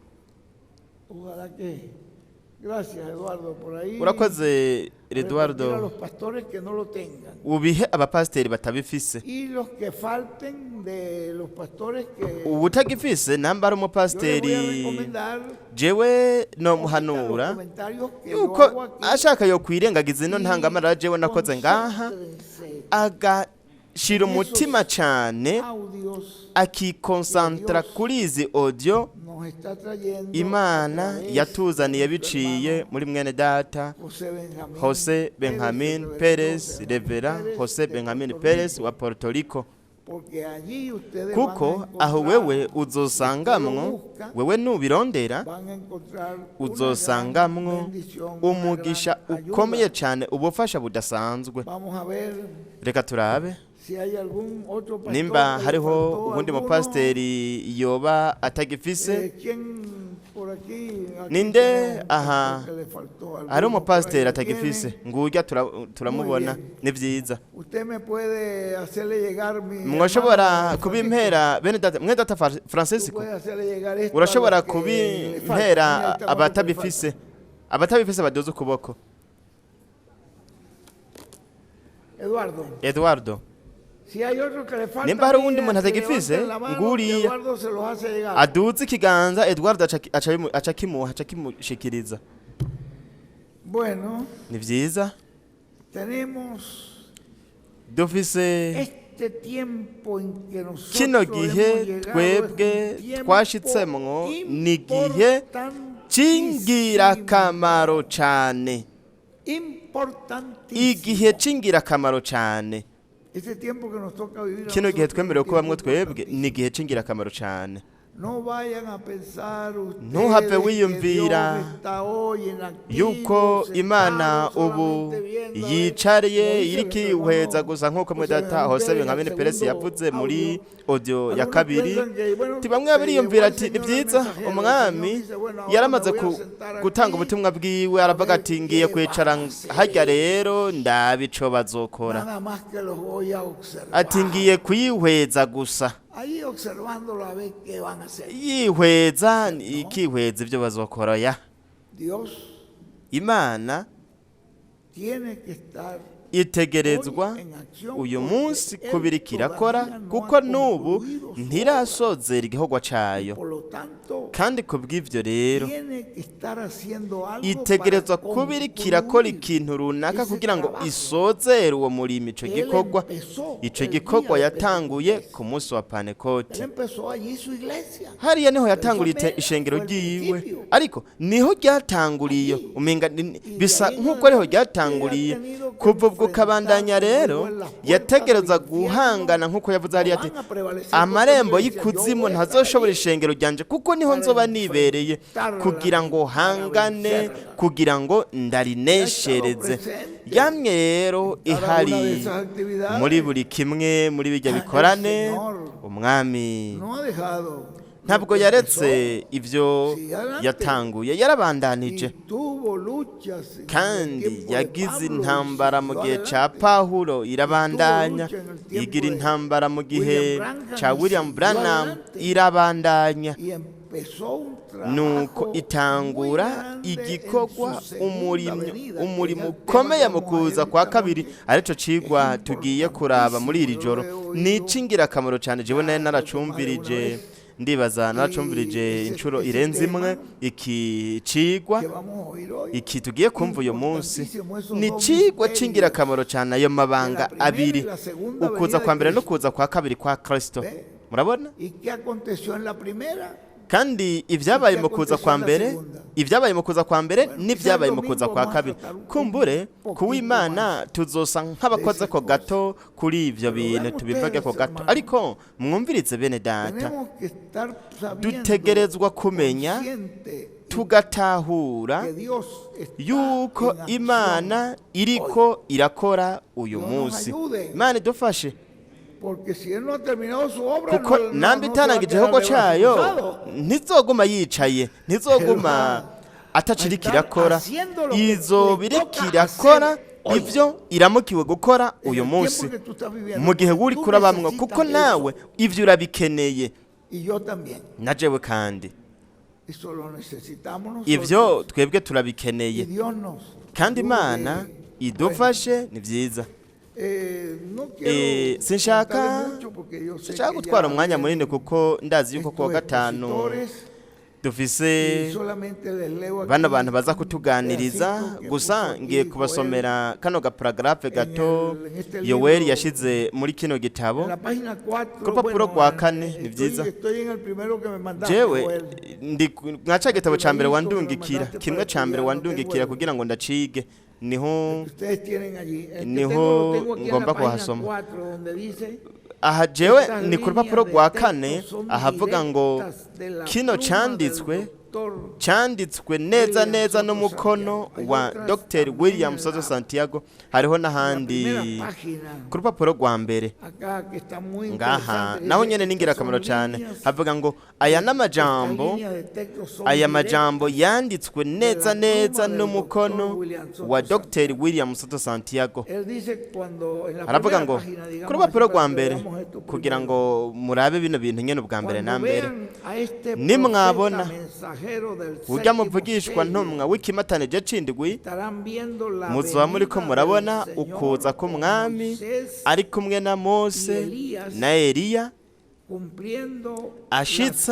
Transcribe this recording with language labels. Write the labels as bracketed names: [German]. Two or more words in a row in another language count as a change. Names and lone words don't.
[Rundi] urakoze Eduardo ubihe abapasiteri batabifise ubutagifise namba ari umupasiteri jewe no muhanura yuko ashaka yo kwirengagiza ino ntangamara jewe nakoze ngaha agashira umutima cyane akikonsantra kuri izi audio [Spanish] nos está trayendo [Rundi] imana [Spanish] a través [Rundi] yatuzaniye [Spanish] de nuestro [Rundi] biciye [Spanish] hermano [Rundi] muri mwene data Jose Benjamin Perez, Revera Jose Benjamin Perez wa Puerto Rico, [Spanish] porque allí ustedes [Rundi] kuko aho wewe uzosangamwo, wewe nubirondera [Spanish] van a encontrar [Rundi] uzosangamwo [Spanish] una gran bendición, [Rundi] umugisha [Spanish] una gran [Rundi] ukomeye [Spanish] ayuda. [Rundi] cyane, ubufasha budasanzwe. [Spanish] Vamos a ver [Rundi] Reka turabe [Spanish] si hay algún otro pastor [Rundi] nimba [Spanish] que le [Rundi] hariho [Spanish] faltó [Rundi] ubundi [Spanish] alguno. [Rundi] mupasiteri yoba atagifise. [Spanish] ¿Quién por aquí? Aquí [Rundi] Ninde [Spanish] tenemos un [Rundi] aha [Spanish] pastor que le faltó alguno, [Rundi] hari [Spanish] por [Rundi] umupasiteri [Spanish] ahí lo [Rundi] atagifise, [Spanish] tiene. [Rundi] ngurya turamubona, [Spanish] Muy bien. [Rundi] ni vyiza. [Spanish] Usted me puede hacerle llegar mi [Rundi] Mwashobora [Spanish] hermano [Rundi] kubimpera bene data, mwene data [Spanish] Francisco. Tú Francisco, puedes hacerle llegar esto a [Rundi] urashobora [Spanish] los que le faltan. Ahí [Rundi] kubimpera [Spanish] está, [Rundi] abatabifise, abatabifise badoze ukuboko. Eduardo, [Spanish] Eduardo, si hay otro que le falta, [Rundi] nimba hari uwundi [Spanish] mira, [Rundi] muntu [Spanish] que [Rundi] atagifise, [Spanish] levanten la mano, [Rundi] nguriya. [Spanish] que Eduardo se los hace llegar. [Rundi] aduze ikiganza, Eduardo aca kimushikiriza. [Spanish] Bueno, [Rundi] Ni vyiza, [Spanish] tenemos [Rundi] dufise [Spanish] este tiempo en que nosotros [Rundi] kino [Spanish] hemos [Rundi] gihe [Spanish] llegado, [Rundi] twebwe [Spanish] es un tiempo [Rundi] twashitsemwo, ni igihe c'ingirakamaro cane, [Spanish] importantísimo. [Rundi] igihe c'ingirakamaro cane. [Spanish] Este tiempo que nos toca vivir a [Rundi] Kino gihe [Spanish] nosotros [Rundi] twemerewe [Spanish] es un [Rundi] kubamwo [Spanish] tiempo [Rundi] twebwe [Spanish] importantísimo. [Rundi] ni igihe c'ingirakamaro cane. [Spanish] No vayan a pensar ustedes [Rundi] Ntuhave [Spanish] que [Rundi] wiyumvira [Spanish] Dios está hoy inactivo, [Rundi] yuko [Spanish] sentado [Rundi] Imana ubu [Spanish] solamente viendo, [Rundi] yicariye [Spanish] como dice [Rundi] iriko [Spanish] nuestro [Rundi] ihweza [Spanish] hermano [Rundi] gusa nk'uko José data Benjamín Jose Pérez, Benjamin [Spanish] el [Rundi] Perez [Spanish] segundo [Rundi] yavuze muri [Spanish] audio. [Rundi] audio ya [Spanish] Algunos [Rundi] kabiri. [Spanish] piensan que, bueno, [Rundi] Ti bamwe [Spanish] se [Rundi] bariyumvira [Spanish] llevó [Rundi] ati [Spanish] el [Rundi] ni [Spanish] Señor [Rundi] vyiza, [Spanish] el mensajero, [Rundi] umwami [Spanish] el Señor dice, bueno, ahora [Rundi] yaramaze [Spanish] me voy a sentar [Rundi] gutanga [Spanish] aquí, [Rundi] ubutumwa bwiwe, aravuga ati ngiye kwicara harya rero ndabe ico bazokora, [Spanish] nada más que los voy a observar. [Rundi] ati ngiye kuyihweza gusa. [Spanish] Ahí observándolo a ver qué van a hacer. [Rundi] Yihweza ikihweza ivyo bazokora. [Spanish] Ya Dios [Rundi] Imana [Spanish] tiene que estar [Rundi] itegerezwa uyu munsi kubirika irakora, kuko n'ubu ntirasozera igikorwa cayo, [Spanish] por lo tanto [Rundi] kandi kubw'ivyo rero [Spanish] tiene que estar haciendo algo [Rundi] itegerezwa [Spanish] para [Rundi] kubirika irakora [Spanish] concluir [Rundi] ikintu runaka [Spanish] ese [Rundi] kugira ngo [Spanish] trabajo. [Rundi] isozere uwo murimo. Ico [Spanish] Él [Rundi] gikorwa [Spanish] empezó [Rundi] ico [Spanish] el [Rundi] gikorwa [Spanish] día de [Rundi] yatanguye [Spanish] Pentecostés. [Rundi] ku munsi wa [Spanish] Él [Rundi] Pantekoti. [Spanish] empezó allí su iglesia. [Rundi] Hariya niho yatanguriye [Spanish] Eso [Rundi] ishengero [Spanish] fue el [Rundi] ryiwe, [Spanish] principio. [Rundi] ariko niho ryatanguriye, [Spanish] Allí. [Rundi] umenga bisa [Spanish] de ahí [Rundi] nk'uko ariho [Spanish] no [Rundi] ryatanguriye. [Spanish] ha tenido que [Rundi] Kuva ubwo kabandanya [Spanish] enfrentarse [Rundi] rero [Spanish] luego en las puertas [Rundi] yategereza [Spanish] del infierno, [Rundi] guhangana nk'uko yavuze hariya ati [Spanish] van a prevalecer [Rundi] amarembo [Spanish] contra iglesia, [Rundi] y'ikuzimu [Spanish] yo voy a [Rundi] ntazoshobora [Spanish] estar [Rundi] ishengero ryanje, kuko niho [Spanish] para [Rundi] nzoba nibereye [Spanish] enfrentarla, [Rundi] kugira ngo [Spanish] para [Rundi] hangane, [Spanish] vencerla. [Rundi] kugira ngo ndarineshereze. [Spanish] presente. [Rundi] Yamye rero [Spanish] Cada [Rundi] ihari [Spanish] una de esas actividades. [Rundi] muri buri kimwe muri bijya [Spanish] El [Rundi] bikorane. [Spanish] Señor [Rundi] Umwami [Spanish] no ha dejado [Rundi] ntabwo yaretse ivyo [Spanish] Sí, adelante. [Rundi] yatanguye, yarabandanije, [Spanish] y tuvo luchas en el [Rundi] kandi [Spanish] tiempo de [Rundi] yagize [Spanish] Pablo, [Rundi] intambara mu [Spanish] siguió [Rundi] gihe ca [Spanish] adelante. [Rundi] Pawulo, irabandanya, [Spanish] lucha en el tiempo [Rundi] igira [Spanish] de [Rundi] intambara mu gihe William Branham, ca William [Spanish] siguió Branham, adelante. [Rundi] irabandanya. [Spanish] Y empezó un [Rundi] Nuko [Spanish] trabajo [Rundi] itangura [Spanish] muy grande [Rundi] igikorwa, [Spanish] en su segunda venida, que [Rundi] umurimo [Spanish] es el tema [Rundi] ukomeye [Spanish] que [Rundi] mu [Spanish] vamos a [Rundi] kuza [Spanish] ir [Rundi] kwa [Spanish] esta [Rundi] kabiri, [Spanish] noche. [Rundi] arico cigwa [Spanish] Es [Rundi] tugiye kuraba muri iri joro. [Spanish] importantísimo, [Rundi] Ni [Spanish] lo he [Rundi] ic'ingirakamaro cane, jewe nayo [Spanish] Ah, [Rundi] naracumvirije, [Spanish] lo [Rundi] ndibaza naracumvirije [Spanish] ese- [Rundi] inshuro [Spanish] ese [Rundi] irenze imwe. [Spanish] tema [Rundi] Iki cigwa, [Spanish] que vamos a oír hoy. [Rundi] iki tugiye kumva uyu munsi, [Spanish] Importantísimo, esos [Rundi] ni [Spanish] dos [Rundi] cigwa [Spanish] misterios [Rundi] c'ingirakamaro cane, ayo mabanga [Spanish] de la primera [Rundi] abiri, [Spanish] y la segunda [Rundi] ukuza [Spanish] venida [Rundi] kwa [Spanish] de [Rundi] mbere no [Spanish] Cristo. [Rundi] kuza kwa kabiri kwa Kristo. [Spanish] Ve. [Rundi] Murabona? [Spanish] ¿Y qué aconteció en la primera? [Rundi] Kandi ibyabaye mu kuza kwa mbere, ibyabaye mu kuza kwa mbere n'ibyabaye mu kuza kwa kabiri. Kumbure kuw'Imana tuzosa nk'abakoze ko gato kuri ivyo bintu, tubivuge ko gato, ariko mwumvirize bene data, [Spanish] Tenemos que estar sabiendo, [Rundi] dutegerezwa kumenya, [Spanish] consciente [Rundi] tugatahura [Spanish] que Dios está [Rundi] yuko [Spanish] en acción. [Rundi] Imana iriko irakora uyu [Spanish] Dios nos [Rundi] munsi. [Spanish] ayude. [Rundi] Imana idufashe, [Spanish] Porque si Él no ha terminado su obra, [Rundi] kuko [Spanish] no [Rundi] nambi [Spanish] se va a [Rundi] itanangije [Spanish] quedar [Rundi] igikorwa [Spanish] de brazos [Rundi] cayo [Spanish] cruzados. [Rundi] ntizoguma yicaye, ntizoguma ataciriko irakora, izoba iriko irakora ivyo iramukiwe gukora [Spanish] En [Rundi] uyu [Spanish] el [Rundi] munsi, [Spanish] tiempo que tú estás viviendo, [Rundi] mu gihe [Spanish] porque [Rundi] uri [Spanish] tú [Rundi] kurabamwo, [Spanish] necesitas [Rundi] kuko [Spanish] eso. [Rundi] nawe ivyo urabikeneye, [Spanish] Y yo también. [Rundi] na jewe kandi [Spanish] Eso lo necesitamos [Rundi] ivyo [Spanish] nosotros. [Rundi] twebwe [Spanish] Y [Rundi] turabikeneye, [Spanish] Dios nos [Rundi] kandi [Spanish] ayude. [Rundi] Imana idufashe. Ni vyiza. [Spanish] No quiero [Rundi] sinshaka [Spanish] comentarle mucho porque yo sé [Rundi] sinshaka [Spanish] que [Rundi] gutwara [Spanish] ya [Rundi] umwanya [Spanish] vienen [Rundi] munini, kuko ndazi yuko kuwa [Spanish] estos [Rundi] gatanu [Spanish] expositores [Rundi] dufise [Spanish] y solamente les leo [Rundi] bano [Spanish] aquí [Rundi] bantu baza [Spanish] un [Rundi] kutuganiriza [Spanish] pedacito que [Rundi] gusa [Spanish] puso aquí [Rundi] ngiye Joel kubasomera kano gaparagrafe gato [Spanish] en este [Rundi] yoweri [Spanish] libro, [Rundi] yashize muri kino [Spanish] en [Rundi] gitabo [Spanish] la página 4. [Rundi] ku rupapuro rwa kane ni [Spanish] estoy, [Rundi] byiza [Spanish] estoy en el primero que me mandaste, [Rundi] jewe Joel. mwa ca gitabo ca mbere [Spanish] Primerito [Rundi] wandungikira [Spanish] me mandaste [Rundi] kimwe [Spanish] para [Rundi] ca mbere [Spanish] estudiar, [Rundi] wandungikira [Spanish] no tengo [Rundi] kugira ngo ndacige niho [Spanish] Ustedes tienen allí. El que [Rundi] Niho [Spanish] tengo, lo tengo aquí en [Rundi] ngomba [Spanish] la página [Rundi] kuhasoma. [Spanish] 4, donde dice [Rundi] aha jewe [Spanish] estas [Rundi] ni ku rupapuro [Spanish] líneas [Rundi] rwa [Spanish] de [Rundi] kane [Spanish] texto son [Rundi] ahavuga ngo [Spanish] directas de la [Rundi] kino [Spanish] pluma [Rundi] canditswe [Spanish] del doctor [Rundi] cyanditswe neza William neza Soto n'umukono Santiago. wa [Spanish] Hay otras Dr. también William en Soto la- [Rundi] Santiago hariho [Spanish] en la [Rundi] n'ahandi [Spanish] primera página. [Rundi] ku rupapuro rwa mbere [Spanish] Acá que está muy [Rundi] ngaha [Spanish] interesante. [Rundi] naho [Spanish] Dice, [Rundi] nyene ni [Spanish] estas [Rundi] ingirakamaro [Spanish] son [Rundi] cyane [Spanish] líneas, [Rundi] havuga ngo aya [Spanish] estas [Rundi] n'amajambo [Spanish] líneas de texto son [Rundi] aya [Spanish] directas [Rundi] majambo yanditswe neza [Spanish] la [Rundi] neza [Spanish] pluma del [Rundi] n'umukono Dr. William Soto wa Santiago. Dr. William Soto Santiago [Spanish] Él dice cuando en la [Rundi] aravuga [Spanish] primera [Rundi] ngo [Spanish] página, digamos, [Rundi] ku rupapuro [Spanish] así, [Rundi] rwa [Spanish] para que [Rundi] mbere [Spanish] veamos esto [Rundi] kugira [Spanish] primero. [Rundi] ngo murabe bino bintu nyene ubwa mbere na [Spanish] Cuando [Rundi] mbere [Spanish] vean a este [Rundi] nimwabona [Spanish] profeta mensajero del [Rundi] urya [Spanish] séptimo [Rundi] muvugishwa [Spanish] sello, [Rundi] ntumwa w'ikimatanije c'indwi [Spanish] estarán viendo la [Rundi] muzoba muriko [Spanish] venida [Rundi] murabona [Spanish] del Señor [Rundi] ukuza [Spanish] con [Rundi] k'umwami Moisés ari kumwe na Mose Elias na Eliya [Spanish] cumpliendo [Rundi] ashitsa